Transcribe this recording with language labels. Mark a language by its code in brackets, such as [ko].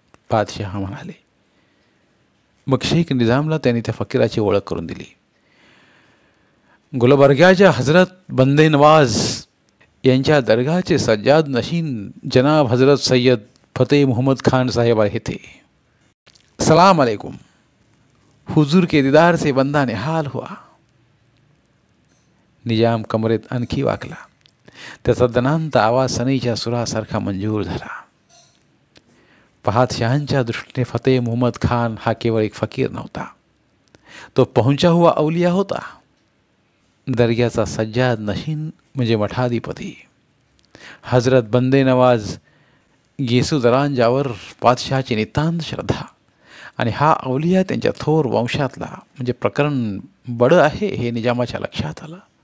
[mr] पातशहा म्हणाले. मग शेख निजामला त्यांनी त्या फकीराची ओळख करून दिली. गुलबर्ग्याच्या हजरत बंदे नवाज यांच्या दरगाहचे सज्जाद नशीन जनाब हजरत सय्यद फतेह मोहम्मद खान साहेब आहे ते. [hi] सलाम अलैकुम. हुजूर के दीदार से बंदा निहाल हुआ. [mr] निजाम कमरेत आणखी वाकला. त्याचा दनांत आवाज सनईच्या सुरासारखा मंजूर झाला. पातशहांच्या दृष्टीने फतेह मोहम्मद खान हा केवळ एक फकीर नव्हता, तो [hi] पहुंचा हुआ अवलिया [mr] होता. दर्ग्याचा सज्जाद नशीन म्हणजे मठाधिपती. हजरत बंदे नवाज येसुदरांजावर पातशहाची नितांत श्रद्धा आणि हा अवलिया त्यांच्या थोर वंशातला म्हणजे प्रकरण बडं आहे हे निजामाच्या लक्षात आलं.